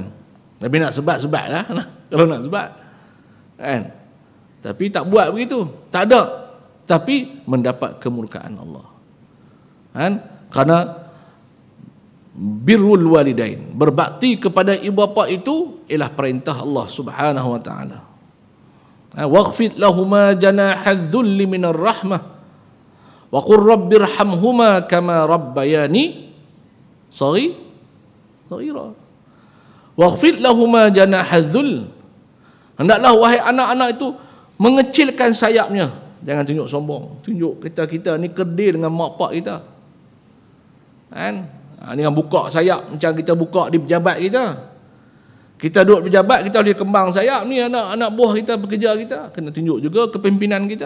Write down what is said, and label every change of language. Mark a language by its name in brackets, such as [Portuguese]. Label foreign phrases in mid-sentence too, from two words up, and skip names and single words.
[Malay] Tapi nak sebat lah kalau nak sebat kan. Tapi tak buat begitu, tak ada. Tapi mendapat kemurkaan Allah kan. Kerana [Arabic] برّ الوالدين, [Malay] berbakti kepada ibu bapa itu ialah perintah Allah [Arabic] سبحانه وتعالى. واخفض لهما جناح الذل من الرحمة وقل رب ارحمهما كما ربياني صغيرا. واخفض لهما جناح الذل, [Malay] hendaklah wahai anak-anak itu mengecilkan sayapnya. Jangan tunjuk sombong, tunjuk kita ni kerdil dengan mak pak kita kan. Dengan buka sayap macam kita buka di pejabat kita. Kita duduk pejabat, kita boleh kembang sayap, ni anak-anak buah kita, pekerja kita, kena tunjuk juga kepimpinan kita.